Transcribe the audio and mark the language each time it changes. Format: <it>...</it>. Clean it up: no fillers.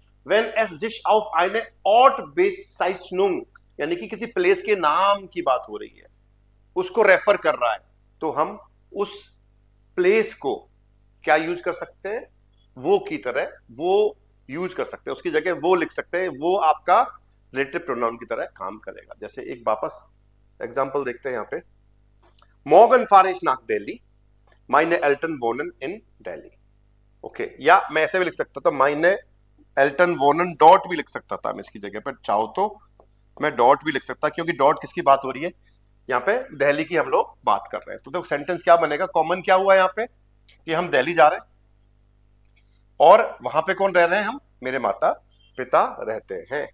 <de>Wenn es sich auf eine Ortbezeichnung,</de> <hi>यानी कि किसी प्लेस के नाम की बात हो रही है, उसको रेफर कर रहा है, तो हम उस प्लेस को क्या यूज कर सकते हैं, वो की तरह वो यूज कर सकते हैं, उसकी जगह वो लिख सकते हैं, वो आपका रिलेटिव प्रोनाउन की तरह काम करेगा। जैसे एक वापस एग्जांपल देखते हैं यहां पे,</hi> <de>Morgen fahre ich nach Delhi, meine Eltern wohnen in Delhi।</de> <hi>Okay, या मैं ऐसे भी लिख सकता था,</hi> <de>meine Eltern wohnen</de> <hi>डॉट भी लिख सकता था मैं इसकी जगह पर, चाहो तो मैं डॉट भी लिख सकता, क्योंकि डॉट किसकी बात हो रही है, यहाँ पे दिल्ली की हम लोग बात कर रहे हैं। तो देखो सेंटेंस क्या बनेगा, कॉमन क्या हुआ यहाँ पे कि हम दिल्ली जा रहे हैं, और वहां पे कौन रह रहे हैं, हम, मेरे माता पिता रहते हैं।</hi>